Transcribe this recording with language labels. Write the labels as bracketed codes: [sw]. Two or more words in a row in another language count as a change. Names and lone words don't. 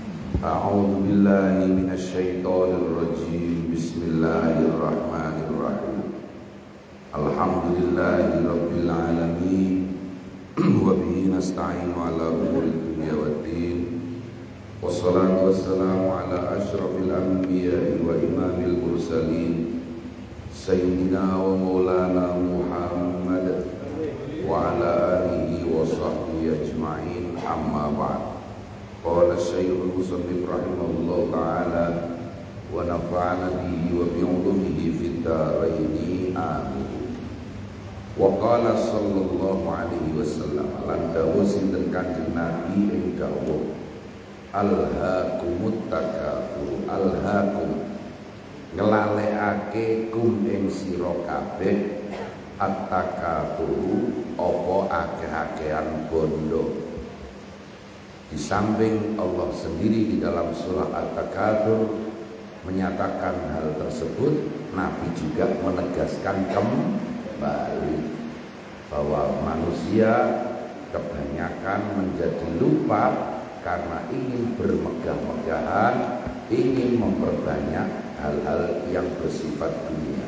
[ar] أعوذ بالله من الشيطان الرجيم بسم الله الرحمن الرحيم الحمد لله رب العالمين وبه نستعين على أمور الدنيا والدين والصلاة والسلام على أشرف الأنبياء وإمام المرسلين سيدنا ومولانا محمد وعلى آله وصحبه أجمعين أما بعد. قال الشيخ المصنف رحمه الله تعالى ونفعنا به وبعلومه في الدارين آمين. وقال صلى الله عليه وسلم [jv] lan dawuh sinten Kanjeng Nabi ing dawuh [ar] ألهاكم التكاثر ألهاكم [jv] ngelalekake kum ing sira kabeh at-takafur apa akeh-akehan bondo. [id] Di samping Allah sendiri di dalam surah At-Takatsur menyatakan hal tersebut, Nabi juga menegaskan kembali bahwa manusia kebanyakan menjadi lupa karena ingin bermegah-megahan, ingin memperbanyak hal-hal yang bersifat dunia.